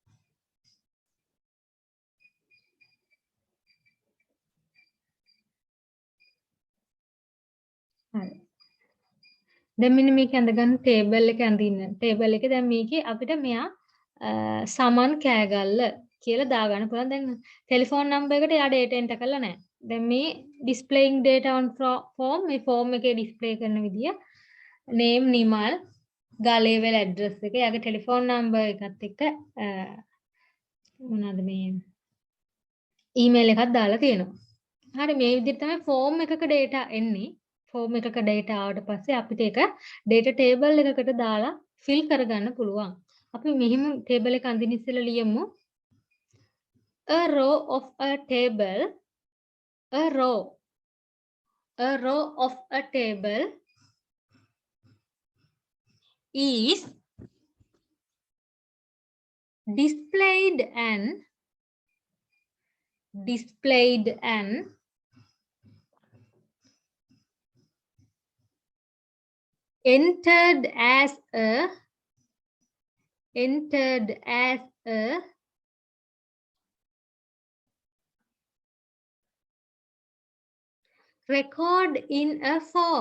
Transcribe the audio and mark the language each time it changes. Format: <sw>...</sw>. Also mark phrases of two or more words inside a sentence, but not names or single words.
<si>හරි. දැන් මෙන්න මේක අඳගන්න table එක අඳින්න. table එකේ දැන් මේකේ අපිට මෙයා සමන් කෑගල්ල කියලා දාගන්න පුළුවන්. දැන්</si> <en>telephone number</en> <si>එකට යා</si> <en>data enter</en> <si>කරලා නැහැ. දැන් මේ</si> <en>displaying data on form</en> <si>මේ form එකේ display කරන විදිය name නිමල් ගලේවල address එක යාගේ</si> <en>telephone number</en> <si>එකත් එක්ක මොනවාද මේ email එකක් දාලා තියෙනවා. හරි මේ විදිහට තමයි form එකක data එන්නේ. form එකක data ආවට පස්සේ අපිට ඒක</si> <en>data table</en> <si>එකකට දාලා fill කරගන්න පුළුවන්. අපි මෙහිම table එක අඳින්න ඉස්සෙල්ලා ලියමු.</si> <en>A row of a table of a table is displayed and entered as a record in a form.</en>